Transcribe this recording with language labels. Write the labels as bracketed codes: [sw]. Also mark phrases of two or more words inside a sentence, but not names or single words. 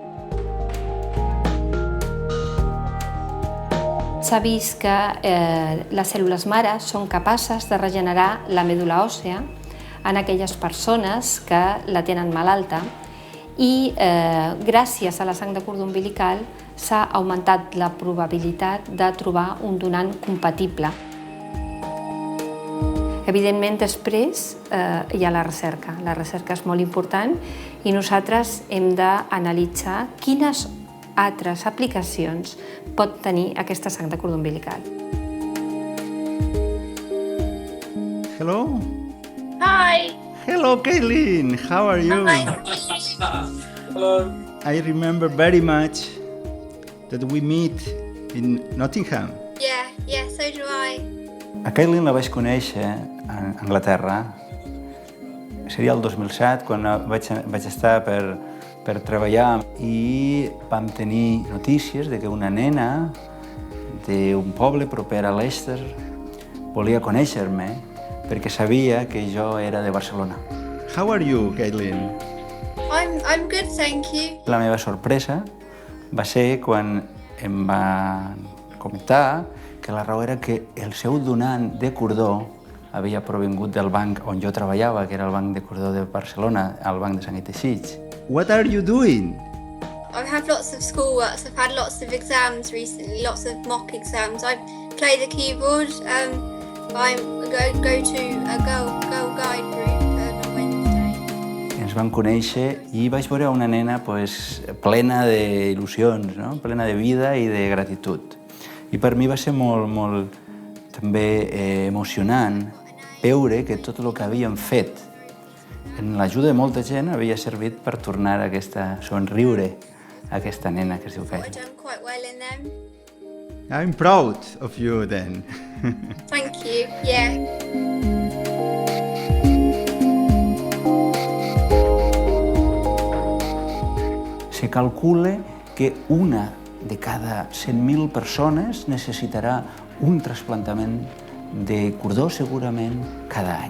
[ca] S'ha vist que les cèl·lules mare són capaces de regenerar la medul·la òssea en aquelles persones que la tenen malalta i gràcies a la sang de cordó umbilical s'ha augmentat la probabilitat de trobar un donant compatible. Evidentment, després hi ha la recerca. La recerca és molt important i nosaltres hem d'analitzar quines altres aplicacions pot tenir aquesta sang de cordó umbilical. [en] Hello. Hi. Hello, Kaylin. How are you? Hi. Hello. I remember very much that we meet in Nottingham. Yeah, so do I. [ca] A Kaylin la vaig conèixer a Anglaterra. Seria el 2007, quan vaig estar per treballar, i vam tenir notícies de que una nena d'un poble proper a Leicester volia conèixer-me perquè sabia que jo era de Barcelona. [en] How are you, Kaylin? I'm good, thank you. [ca] La meva sorpresa va ser quan em va comentar que la raó era que el seu donant de cordó havia provingut del banc on jo treballava, que era el banc de cordó de Barcelona, el banc de sang i teixits. [en] What are you doing? I've had lots of schoolworks, I've had lots of exams recently, lots of mock exams. I play the keyboard, I go to a girl guide group on Wednesday. [ca] Ens vam conèixer i vaig veure una nena plena d'il·lusions, no? Plena de vida i de gratitud. I per mi va ser molt també emocionant veure que tot el que havíem fet en l'ajuda de molta gent havia servit per tornar a somriure a aquesta nena que es diu Kaylin. [en] I've done quite well in them. I'm proud of you then. Thank you, yeah. [ca] Se calcula que una de cada 100.000 persones necessitarà un trasplantament de cordó segurament cada any.